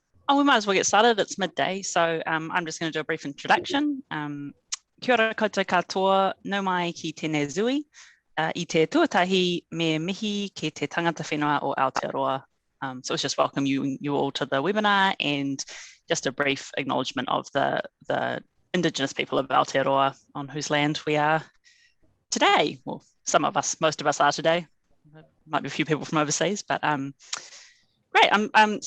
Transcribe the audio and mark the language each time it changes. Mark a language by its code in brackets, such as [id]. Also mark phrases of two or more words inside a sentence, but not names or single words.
[en] Oh, we might as well get started. It's midday, so I'm just going to do a brief introduction. [mi] Kia ora koutou katoa, nau mai ki tēnei zui, I te tuatahi me mihi ki te tangata whenua o Aotearoa. [en] So let's just welcome you all to the webinar and just a brief acknowledgement of the Indigenous people of Aotearoa on whose land we are today. Well, some of us, most of us are today. There might be a few people from overseas, but great.